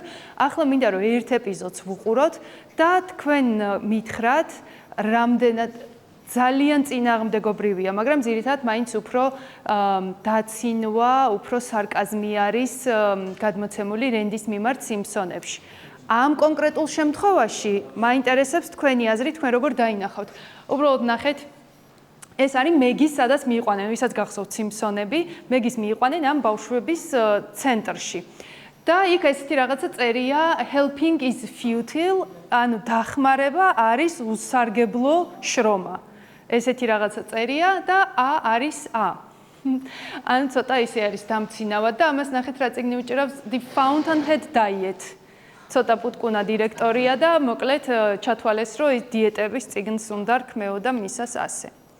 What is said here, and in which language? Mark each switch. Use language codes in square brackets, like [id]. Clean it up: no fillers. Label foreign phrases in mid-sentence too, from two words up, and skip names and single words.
[ka] ახლა მინდა რომ ერთ ეპიზოდს ვუყუროთ და თქვენ მითხრათ, რამდენად ძალიან წინააღმდეგობრივია, მაგრამ ძირითადად მაინც უფრო დაცინვა, უფრო სარკაზმი არის გადმოცემული რენდის მიმართ სიმფსონებში. ამ კონკრეტულ შემთხვევაში მაინტერესებს თქვენი აზრი, თქვენ როგორ დაინახავთ. უბრალოდ ნახეთ, ეს არის მეგის, სადაც მიიყვანენ, ვისაც გახსოვთ სიმფსონები, მეგის მიიყვანენ ამ ბავშვების ცენტრში. და იქ ესეთი რაღაცა წერია [en] helping is futile, [ka] ანუ დახმარება არის უსარგებლო შრომა. ესეთი რაღაცა წერია და არის A. ანუ ცოტა ისე არის დამცინავად და ამას ნახეთ რა წიგნი უჭირავს The Fountainhead Diet. ცოტა პუტკუნა დირექტორია და მოკლედ ჩათვალეს, რომ ის დიეტების წიგნს უნდა რქმეოდა მისას ასე.